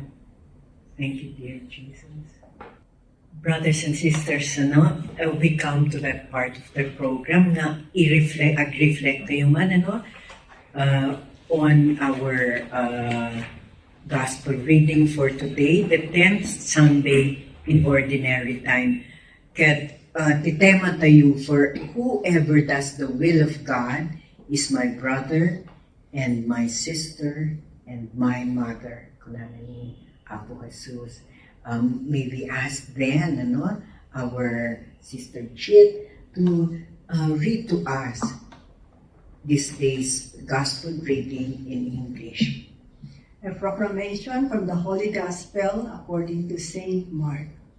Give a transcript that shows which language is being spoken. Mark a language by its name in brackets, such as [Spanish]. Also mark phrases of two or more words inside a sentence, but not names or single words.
[English] Thank you, dear Jesus. Brothers and sisters, we come to that part of the program [Iloko] na ag-reflect tayo man, [English] on our gospel reading for today, the 10th Sunday in Ordinary Time. [Iloko] Ket titema tayo, [English] for whoever does the will of God is my brother and my sister and my mother. [Iloko] Kunana ni Apo Jesus. [English] May we ask then, our Sister Chit to read to us this day's Gospel reading in English. A proclamation from the Holy Gospel according to Saint Mark.